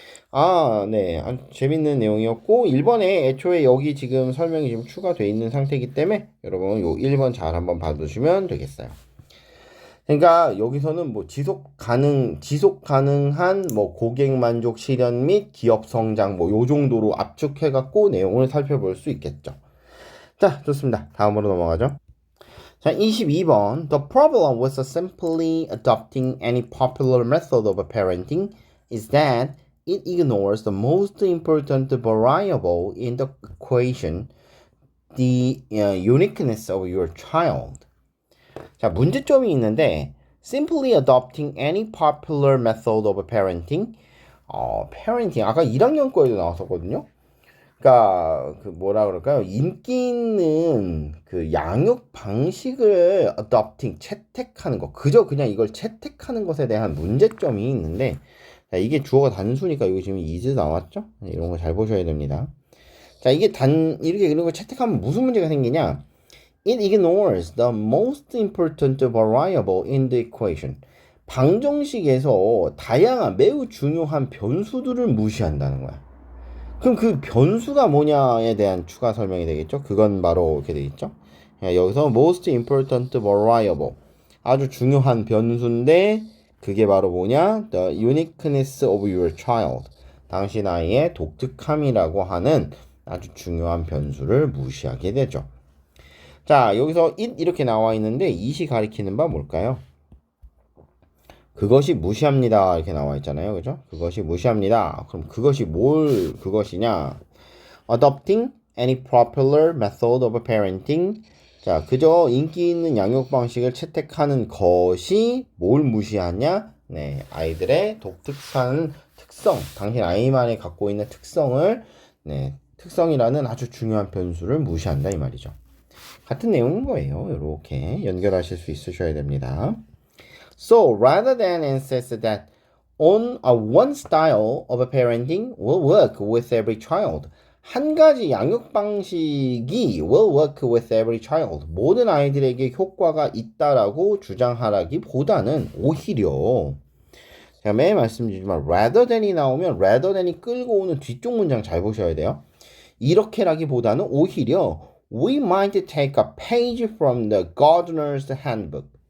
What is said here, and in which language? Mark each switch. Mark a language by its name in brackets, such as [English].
[Korean] 아주 재밌는 내용이었고 1번에 애초에 여기 지금 설명이 지금 추가되어 있는 상태이기 때문에 여러분 요 1번 잘 한번 봐두시면 되겠어요. 그러니까 여기서는 뭐 지속 가능한 뭐 고객 만족 실현 및 기업 성장 뭐 요 정도로 압축해 갖고 내용을 살펴볼 수 있겠죠. 자, 좋습니다. 다음으로 넘어가죠. 자, 22번. [English] The problem with simply adopting any popular method of parenting is that it ignores the most important variable in the equation, the uniqueness of your child. [Korean] 자, 문제점이 있는데 [English] simply adopting any popular method of parenting. [Korean] parenting 아까 1학년 거에도 나왔었거든요. 그러니까 그 뭐라 그럴까요? 인기 있는 그 양육 방식을 adopting 채택하는 거. 그저 그냥 이걸 채택하는 것에 대한 문제점이 있는데 자, 이게 주어가 단수니까 이거 지금 is 나왔죠? 이런 거 잘 보셔야 됩니다. 자, 이게 이렇게 이런 걸 채택하면 무슨 문제가 생기냐? [English] It ignores the most important variable in the equation. [Korean] 방정식에서 다양한 매우 중요한 변수들을 무시한다는 거야. 그럼 그 변수가 뭐냐에 대한 추가 설명이 되겠죠? 그건 바로 이렇게 되겠죠? [English] 여기서 most important variable. [Korean] 아주 중요한 변수인데 그게 바로 뭐냐? [English] The uniqueness of your child. [Korean] 당신 아이의 독특함이라고 하는 아주 중요한 변수를 무시하게 되죠. 자, 여기서 it 이렇게 나와 있는데 it이 가리키는 바 뭘까요? 그것이 무시합니다. 이렇게 나와 있잖아요. 그죠? 그것이 무시합니다. 그럼 그것이 그것이냐? [English] Adopting any popular method of parenting. [Korean] 자, 그저 인기 있는 양육 방식을 채택하는 것이 뭘 무시하냐? 아이들의 독특한 특성, 당신 아이만이 갖고 있는 특성을, 특성이라는 아주 중요한 변수를 무시한다 이 말이죠. 같은 내용인 거예요. 이렇게 연결하실 수 있으셔야 됩니다. [English] So rather than insist that on a one style of parenting will work with every child. [Korean] 한 가지 양육 방식이 [English] will work with every child. [Korean] 모든 아이들에게 효과가 있다라고 주장하라기보다는 오히려 제가 매일 말씀드리지만 rather than이 나오면 rather than이 끌고 오는 뒤쪽 문장 잘 보셔야 돼요. 이렇게라기보다는 오히려 [English] we might take a page from the gardener's handbook.